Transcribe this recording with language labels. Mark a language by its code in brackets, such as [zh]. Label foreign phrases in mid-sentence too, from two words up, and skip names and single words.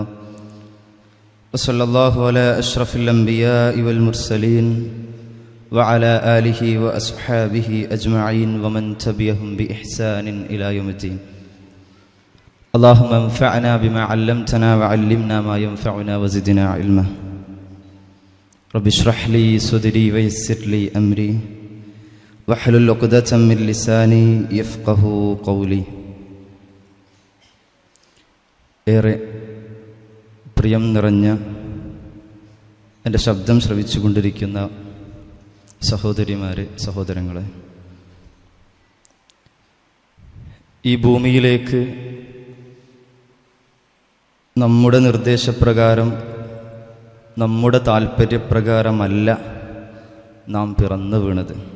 [ar] وصلى الله على أشرف الأنبياء والمرسلين وعلى آله وأصحابه أجمعين ومن تبعهم بإحسان إلى يوم الدين. اللهم انفعنا بما علمتنا وعلمنا ما ينفعنا وزدنا علما. رب اشرح لي صدري ويسر لي أمري واحلل عقدة من لساني يفقهوا قولي. [ml] ഏറെ പ്രിയം നിറഞ്ഞ എൻ്റെ ശബ്ദം ശ്രവിച്ചുകൊണ്ടിരിക്കുന്ന സഹോദരിമാരെ, സഹോദരങ്ങളെ, ഈ ഭൂമിയിലേക്ക് നമ്മുടെ നിർദ്ദേശപ്രകാരം, നമ്മുടെ താല്പര്യപ്രകാരമല്ല നാം പിറന്നു വീണത്.